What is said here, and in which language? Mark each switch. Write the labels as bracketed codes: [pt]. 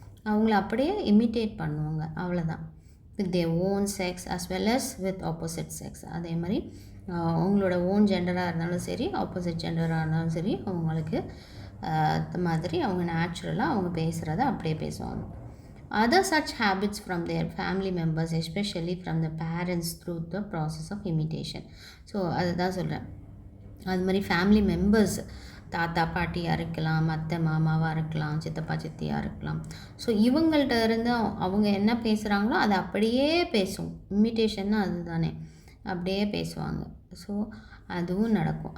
[ta] அவங்கள அப்படியே இமிட்டேட் பண்ணுவாங்க, அவ்வளோதான். [en] With their own sex as well as with opposite sex. [ta] அதே மாதிரி அவங்களோட ஓன் ஜெண்டராக இருந்தாலும் சரி, ஆப்போசிட் ஜெண்டராக இருந்தாலும் சரி, அவங்களுக்கு அது மாதிரி அவங்க நேச்சுரலாக அவங்க பேசுகிறத அப்படியே பேசுவாங்க. [en] Other such habits from their family members, especially from the parents through the process of imitation. [ta] So அதுதான் சொல்கிறேன். அது மாதிரி ஃபேமிலி மெம்பர்ஸ், தாத்தா பாட்டியாக இருக்கலாம், அத்தை மாமாவாக இருக்கலாம், சித்தப்பா சித்தியாக இருக்கலாம். ஸோ இவங்கள்ட்ட இருந்து அவங்க என்ன பேசுகிறாங்களோ அதை அப்படியே பேசும். இமிட்டேஷன்னா அதுதானே, அப்படியே பேசுவாங்க. ஸோ அதுவும் நடக்கும்.